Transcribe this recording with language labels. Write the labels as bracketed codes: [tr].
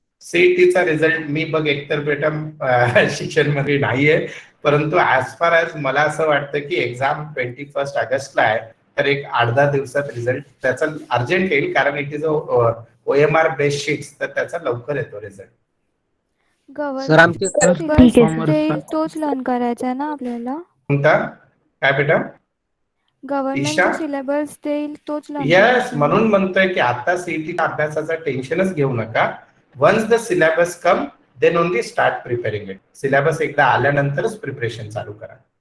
[mr] सीईटीचा result मी बघ एकतर बेटा शिक्षण मध्ये नाहीये, परंतु [en] as far as [mr] मला असं वाटतं की एक्झाम 21 ऑगस्टला आहे, तर एक 8-10 दिवसात रिझल्ट त्याचा अर्जंट येईल, कारण [en] it is OMR based sheets, [mr] तर त्याचा लवकर येतो रिझल्ट. सर आमचे ठीक आहे सर. तोच लर्न करायचा ना आपल्याला. कोणता काय बेटा? ईशा? सिलेबस देईल तोच येस, म्हणून म्हणतोय की आता सीईटीच्या अभ्यासाचं टेन्शनच घेऊ नका. [en] Once the syllabus come then only start preparing it. [mr] Syllabus एकदा आल्यानंतरच प्रिपरेशन चालू करा.